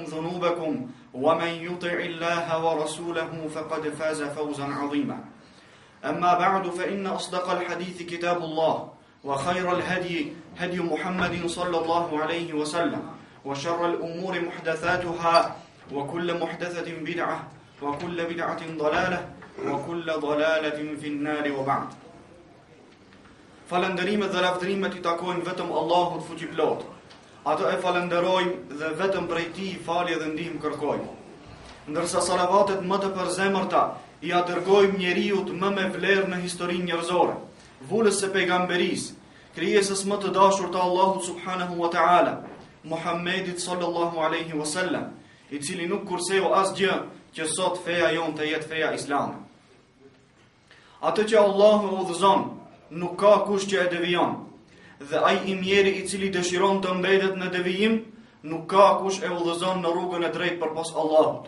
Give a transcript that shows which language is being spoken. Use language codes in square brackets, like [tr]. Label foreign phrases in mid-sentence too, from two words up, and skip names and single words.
[ar] ذنوبكم ومن يطع الله ورسوله فقد فاز فوزا عظيما أما بعد فإن أصدق الحديث كتاب الله وخير الهدي هدي محمد صلى الله عليه وسلم وشر الأمور محدثاتها وكل محدثة بدعة وكل بدعة ضلالة وكل ضلالة في النار وبعد [sq] Falënderimet dhe lavdërimet I takojnë vetëm Allahut fuqiplot. Ato e falenderojmë dhe vetëm prej Tij falje dhe ndihmë kërkojmë. Ndërsa salavatet më të përzemërta I dërgojmë njeriut më me vlerë në historinë njerëzore, vulës së pejgamberisë, krijesës më të dashur të Allahut [ar] سبحانه وتعالى, [sq] Muhammedit [ar] صلى الله عليه وسلم, [sq] I cili nuk kurseu asgjë që sot feja jon të jetë feja islame. Atë që Allahu e udhëzon nuk ka kush që e devijon, dhe ai I mjeri I cili dëshiron të mbetet në devijim, nuk ka kush e udhëzon në rrugën e drejtë përpos Allahut.